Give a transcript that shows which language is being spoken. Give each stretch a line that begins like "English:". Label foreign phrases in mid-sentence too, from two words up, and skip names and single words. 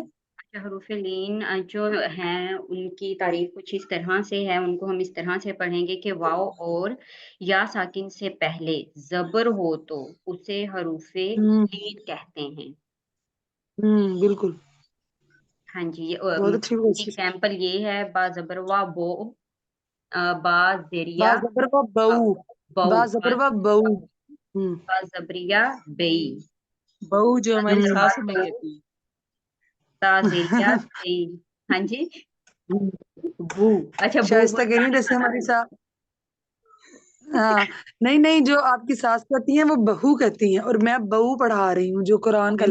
Urdu: حروف لین جو ہیں ان کی تعریف کچھ اس طرح سے ہے ان کو ہم اس طرح سے پڑھیں گے کہ واو اور یا ساکن سے پہلے زبر ہو تو اسے حروف لین کہتے ہیں بالکل ہاں جی بہت اچھی کوشش ایگزامپل یہ ہے با زبر وا بو با با زریا زبر با بو با زبر با بو با زبریا بئی بہو جو ہماری ساس ہمیں کہتی ہے تا زریا بئی ہاں جی بو اچھا شائستہ کہہ رہی ہیں جیسے ہماری ساس ہاں نہیں جو آپ کی ساس کہتی ہیں وہ بہو کہتی ہیں اور میں بہو پڑھا رہی ہوں جو قرآن کا